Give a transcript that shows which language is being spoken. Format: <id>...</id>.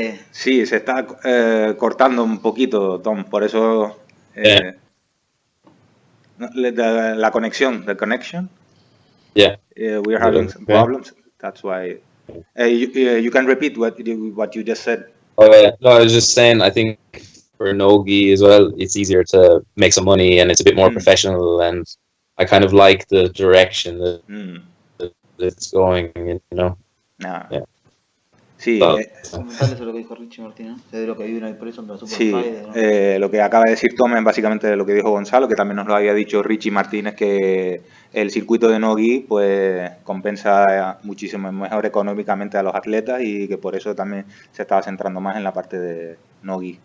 <es>Sí, se está cortando un poquito, Tom, por eso la conexión,</es> <en>the connection. Yeah. We are having some problems. That's why. You can repeat what you just said. Oh yeah, no, I was just saying. I think for no-gi as well, it's easier to make some money and it's a bit more professional. And I kind of like the direction that it's going. Yeah.</en> <es>Sí, Comentarle sobre lo que dijo Richie Martínez, de lo que vive en el preso contra Super sí, Friday, ¿no? lo que acaba de decir Tom es básicamente lo que dijo Gonzalo, que también nos lo había dicho Richie Martínez, que el circuito de no-gi pues compensa muchísimo mejor económicamente a los atletas y que por eso también se estaba centrando más en la parte de no-gi.</es>